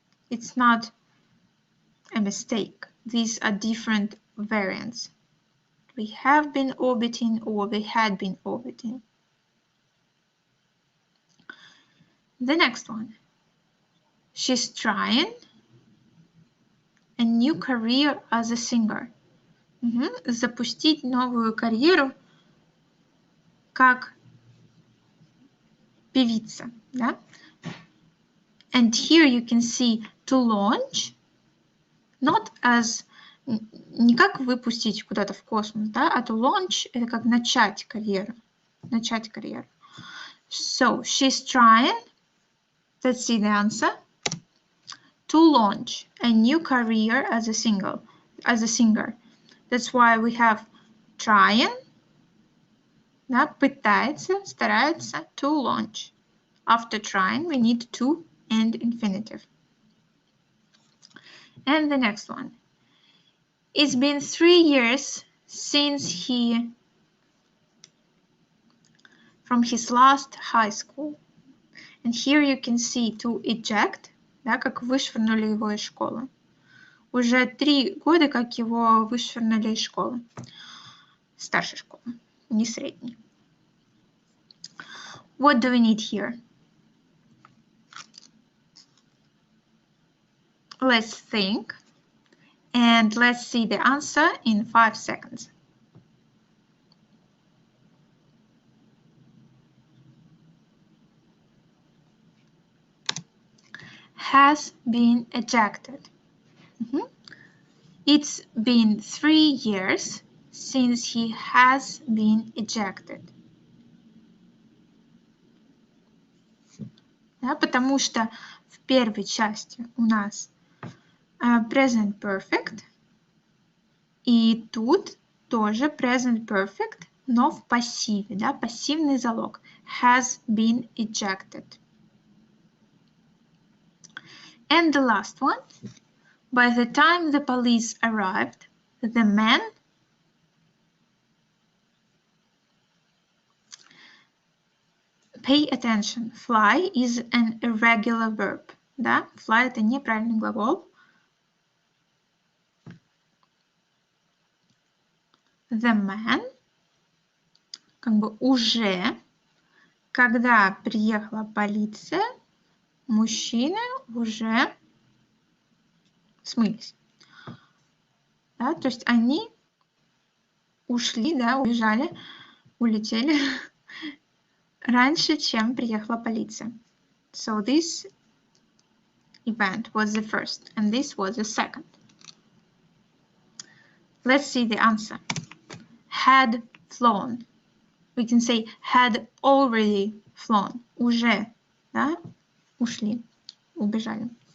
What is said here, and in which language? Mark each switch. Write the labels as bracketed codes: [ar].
[en] It's not a mistake. These are different variants. We have been orbiting or we had been orbiting. The next one. She's trying a new career as a singer. [ru] Запустить новую карьеру как певица. Да? [en] And here you can see to launch, not as, [ru] не как выпустить куда-то в космос, да, а [en] to launch [ru] это как начать карьеру. Начать карьеру. [en] So, she's trying, let's see the answer, to launch a new career as a singer. That's why we have trying, [ru] да, пытается, старается, [en] to launch. After trying, we need to and infinitive. And the next one. It's been 3 years since from his last high school. And here you can see to eject, [ru] да, как вышвырнули его из школы. Уже 3 года, как его вышвырнули из школы. Старшей школы, не средней. [en] What do we need here? Let's think. And let's see the answer in 5 seconds. Has been ejected. It's been 3 years since he has been ejected. [ru] Да, потому что в первой части у нас present perfect, и тут тоже present perfect, но в пассиве, да, пассивный залог. [en] Has been ejected. And the last one. By the time the police arrived, the man pay attention. Fly is an irregular verb. [ru] Да? Fly — это неправильный глагол. [en] The man [ru] как бы уже, когда приехала полиция, мужчины уже смылись. Да? То есть они ушли, да, убежали, улетели раньше, чем приехала полиция. [en] So this event was the first, and this was the second. Let's see the answer. Had flown. We can say had already flown. [ru] Уже, да, ушли, убежали.